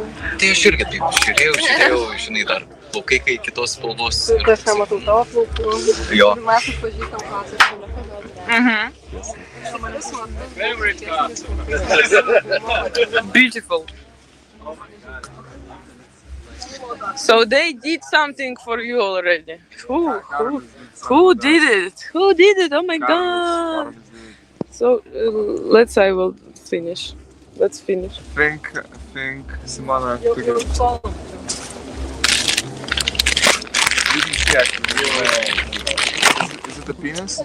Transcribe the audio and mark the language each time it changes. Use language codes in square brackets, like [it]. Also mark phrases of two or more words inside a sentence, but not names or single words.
[lt] Tai aš irgi taip žiūrėjau, žinai, dar plaukai kai kitos spalvos. Tai aš nematau tavo plaukų. Jo. Ir mes atpažįstam klasės šiandien. [en] Beautiful. So they did something for you already. Who did it? Who did it? Oh my god. So I will finish. Let's finish. Think, Simona. Is it a penis?